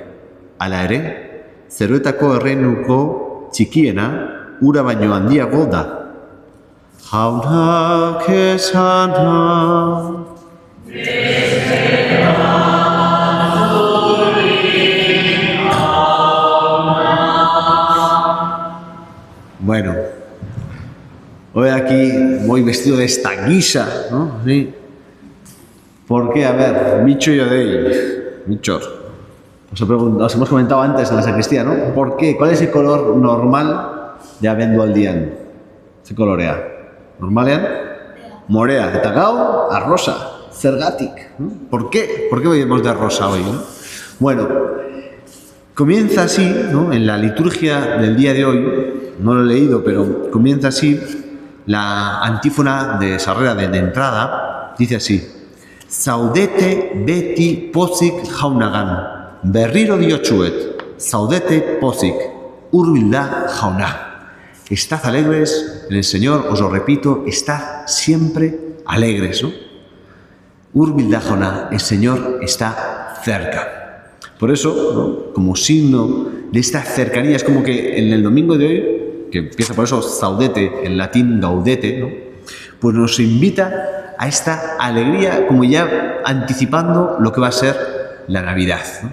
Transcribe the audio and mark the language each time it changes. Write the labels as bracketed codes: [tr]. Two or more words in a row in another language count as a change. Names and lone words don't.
[eu] Hala ere, zeruetako erreinuko txikiena ura baino handiago da. Jaunak esana. [es] Bueno, hoy aquí voy vestido de esta guisa, ¿no? Sí. ¿Por qué? A ver, Micho y Odey, Michor. Os hemos comentado antes en la sacristía, ¿no? ¿Por qué? ¿Cuál es el color normal de abendualdian? Se colorea. [eu] Normalean? Morea. Eta gau, a rosa. Zergatik. [es] ¿No? ¿Por qué? ¿Por qué vamos de rosa hoy? ¿No? Bueno, comienza así, ¿no? En la liturgia del día de hoy, no lo he leído, pero comienza así, la antífona de Sarrera de entrada, dice así: [eu] Zaudete beti pozik jaunagan, berriro diotsuet, zaudete pozik, hurbil da jauna. [es] Estad alegres en el Señor, os lo repito, estad siempre alegres, ¿no? [eu] Hurbil da Jona, [es] el Señor está cerca. Por eso, ¿no?, como signo de esta cercanía, es como que en el domingo de hoy, que empieza por eso saudete, en latín gaudete, ¿no?, pues nos invita a esta alegría, como ya anticipando lo que va a ser la Navidad, ¿no?